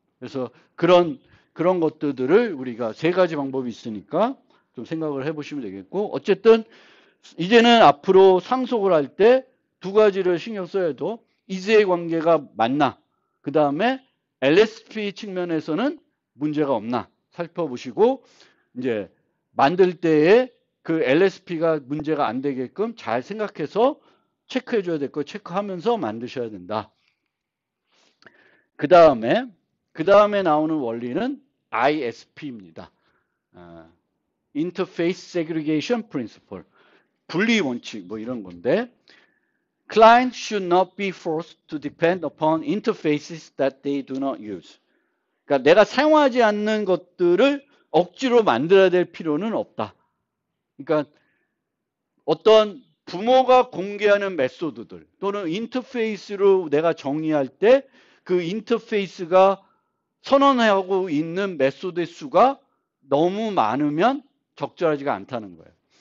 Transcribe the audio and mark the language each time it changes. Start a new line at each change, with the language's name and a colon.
Korean: 그래서 그런 것들을 우리가 3가지 방법이 있으니까 좀 생각을 해보시면 되겠고, 어쨌든 이제는 앞으로 상속을 할 때 2가지를 신경 써야 해도 이세의 관계가 맞나, 그 다음에 LSP 측면에서는 문제가 없나 살펴보시고, 이제 만들 때에 그 LSP가 문제가 안 되게끔 잘 생각해서 체크해 줘야 될 거 체크하면서 만드셔야 된다. 그 다음에 나오는 원리는 ISP입니다.
English: Interface Segregation Principle.
Korean: 분리 원칙 뭐 이런 건데,
English: Clients should not be forced to depend upon interfaces that they do not use.
Korean: 그러니까 내가 사용하지 않는 것들을 억지로 만들어야 될 필요는 없다. 그러니까 어떤 부모가 공개하는 메소드들 또는 인터페이스로 내가 정의할 때 그 인터페이스가 선언하고 있는 메소드의 수가 너무 많으면 적절하지가 않다는 거예요.